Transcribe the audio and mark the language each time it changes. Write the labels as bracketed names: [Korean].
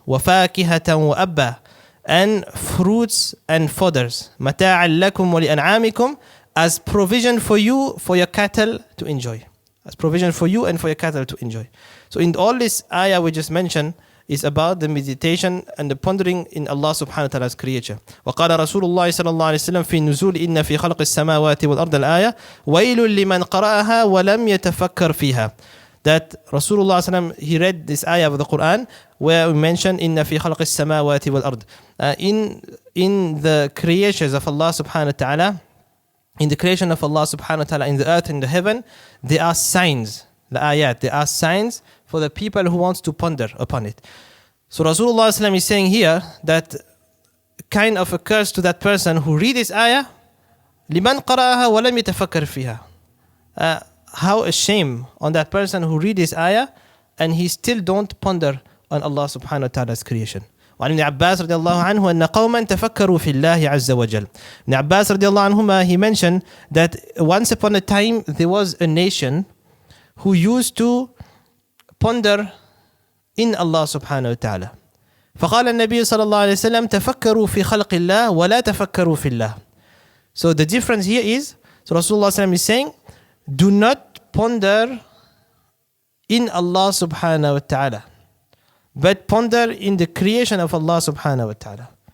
[Arabic] وَفَاكِهَةً وَأَبًّا. [English] And fruits and fodders. [Arabic] مَتَاعًا لَكُمْ وَلِأَنْعَامِكُمْ. [English] As provision for you, for your cattle to enjoy. As provision for you and for your cattle to enjoy. So in all this ayah we just mentioned, is about the meditation and the pondering in Allah subhanahu wa ta'ala's creature. [Arabic] وقال رسول الله صلى الله عليه وسلم في النزول إن في خلق السماوات والأرض الآية ويل لمن قرأها ولم يتفكر فيها. [English] That Rasulullah sallam, he read this ayah of the Quran where we mention [Arabic] إن في خلق السماوات والأرض. [English] In the creations of Allah subhanahu wa ta'ala, in the creation of Allah subhanahu wa ta'ala, in the earth and the heaven, there are signs, the ayat, there are signs for the people who wants to ponder upon it. So Rasulullah sallam is saying here that kind of a curse to that person who read this ayah, [Arabic] لِمَنْ قَرَأَهَا وَلَمْ يَتَفَكَّرْ فِيهَا. [English] How a shame on that person who read this ayah and he still don't ponder on Allah subhanahu wa ta'ala's creation. [Arabic] وعن ابن عباس رضي الله عنه أن قوما تفكروا في الله عز وجل. [English] Ibn Abbas [Arabic] رضي الله عنهما, [English] he mentioned that once upon a time there was a nation who used to ponder in Allah subhanahu wa ta'ala. [Arabic] فقال النبي صلى الله عليه وسلم تفكروا في خلق الله ولا تفكروا في الله. [English] So the difference here is, so Rasulullah sallam is saying, do not ponder in Allah subhanahu wa ta'ala, but ponder in the creation of Allah subhanahu wa ta'ala.